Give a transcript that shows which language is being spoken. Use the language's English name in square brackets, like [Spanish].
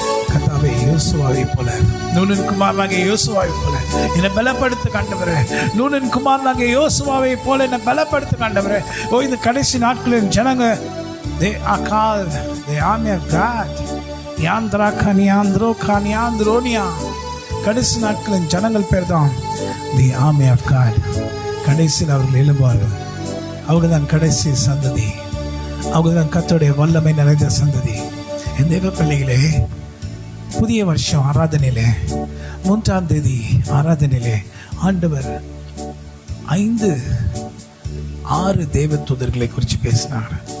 [Tamil] கர்த்தாவே, யோசுவாவை போல, நூனின் குமாரனாகிய யோசுவாவை போல என்னை பலப்படுத்த ஆண்டவரே. நூனின் குமாரனாகிய யோசுவாவை போல என்னை பலப்படுத்த ஆண்டவரே. [English] ஓ, [Tamil] இந்த கடைசி நாட்களின் ஜனங்க, [English] they are called the army of God. யாந்திரா கனியாந்திரோ கனியாந்திரோனியா. [Tamil] கடைசி நாட்களின் ஜனங்கள் பேர் தான் [English] the army of God. [Tamil] கடைசியில் அவர்கள் எழுவார்கள். அவங்க தான் கடைசி சந்ததி. அவங்க தான் கர்த்தருடைய வல்லமை நிறைந்த சந்ததி. என் தேவ பிள்ளைகளே, புதிய வருஷம் ஆராதனையிலே 3ஆம் தேதி ஆராதனையிலே ஆண்டவர் 5-6 தேவ தூதர்களை குறித்து பேசினார்.